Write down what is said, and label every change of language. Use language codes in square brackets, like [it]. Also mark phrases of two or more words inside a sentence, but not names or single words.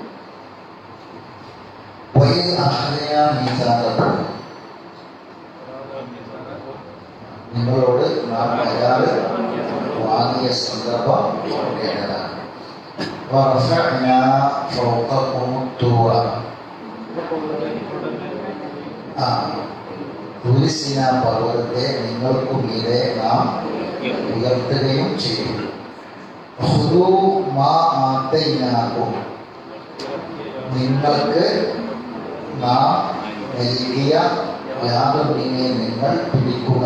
[ar] وإذ أخذنا ميثاقكم [ml] നിങ്ങളോട് നാം കരാറ് വാങ്ങിയ സന്ദർഭം ഓർക്കേണ്ടതാണ്. [ar] ورفعنا فوقكم الطور [ml] തുലിസിന പർവ്വതത്തെ നിങ്ങൾക്ക് മീതെ നാം ഉയർത്തുകയും ചെയ്തു. [ar] خذوا ما آتيناكم, [ml] നിങ്ങൾക്ക് നാം നൽകിയ യാതൊന്നിനെ നിങ്ങൾ പിടിക്കുക.